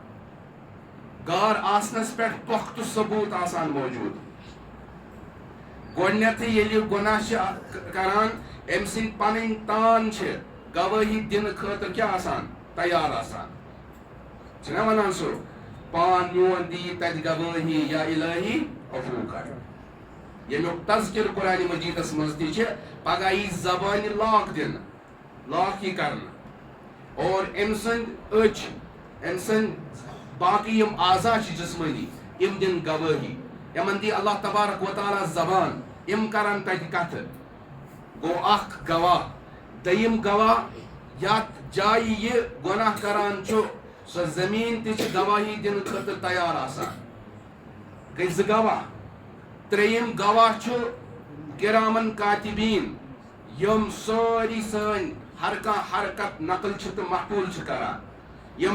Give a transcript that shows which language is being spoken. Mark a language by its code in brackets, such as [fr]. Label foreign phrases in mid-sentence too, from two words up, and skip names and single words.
[ks] گار آسنس پٮ۪ٹھ پۄختہٕ ثبوٗت آسان موجوٗد گۄڈٕنیتھٕے ییٚلہِ یہِ گۄناہ چھِ کران أمۍ سٕنٛدۍ پنٕنۍ تان چھِ گوٲہی دِنہٕ خٲطرٕ کیٛاہ آسان تیار آسان چھِنا ونان سُہ پان میون دی تتہِ گوٲہی یا الہی عفو کر ییٚمیُک تذکِرٕ قرآنِ مجیٖدس منٛز تہِ چھِ پگاہ یی زبانہِ لاک دِنہٕ لاک یی کرنہٕ اور أمۍ سٕنٛدۍ أچھ أمۍ سٕنٛدۍ باقٕے یِم اعضا چھِ جسمٲنی یِم دِن گوٲہی یِمن دی [ar] اللہ تبارک و تعالیٰ [ks] زبان یِم کرن تتہِ کتھٕ گوٚو اکھ گواہ دوٚیِم گواہ یتھ جایہِ یہِ گۄناہ کران چھُ سۄ زمیٖن تہِ چھِ گواہی دِنہٕ خٲطرٕ تیار آسان گٔے 2 گواہ ترٛیٚیِم گواہ چھُ [ar] کِرامن کاتِبیٖن [ks] یِم سٲری سٲنۍ ہر کانٛہہ حرکت نقل چھِ تہٕ محفوٗظ چھِ کران یِم